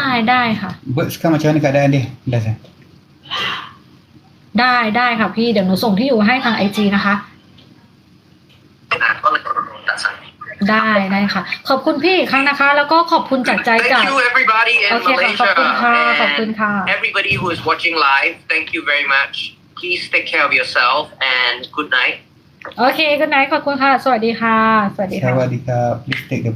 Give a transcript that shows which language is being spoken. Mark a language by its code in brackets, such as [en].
[th] ได้ค่ะ [ms] sekarang macam mana keadaan dia jelas [th] ได้ค่ะพี่เดี๋ยวหนูส่งที่อยู่ให้ทาง IG นะคะ ก็เลยตัดสาย ได้ค่ะขอบคุณพี่อีกครั้งนะคะแล้วก็ขอบคุณจากใจจาก [en] Thank you everybody in Malaysia [th] ขอบคุณค่ะ [en] everybody who is watching live thank you very much please take care of yourself and good night [th] โอเค [en] good night [th] ขอบคุณค่ะสวัสดีค่ะ สวัสดีครับ [en] please take the